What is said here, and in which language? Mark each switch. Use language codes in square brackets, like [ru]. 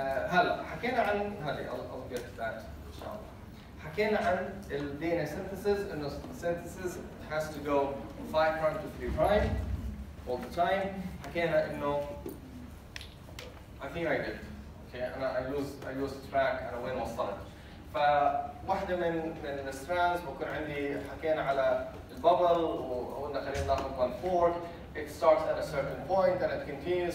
[ar] هلا حكينا عن هذه [en] I'll get to that [ar] ان شاء الله. حكينا عن ال [en] DNA synthesis انه synthesis has to go 5' to 3' all the time. [ar] حكينا انه [en] I think I did. [ar] Okay, أنا [en] I lose track [ar] أنا وين وصلت. فواحدة من الستراندز بكون عندي حكينا على البابل وقلنا خلينا ناخذ [en] one fork. It starts at a certain point and it continues.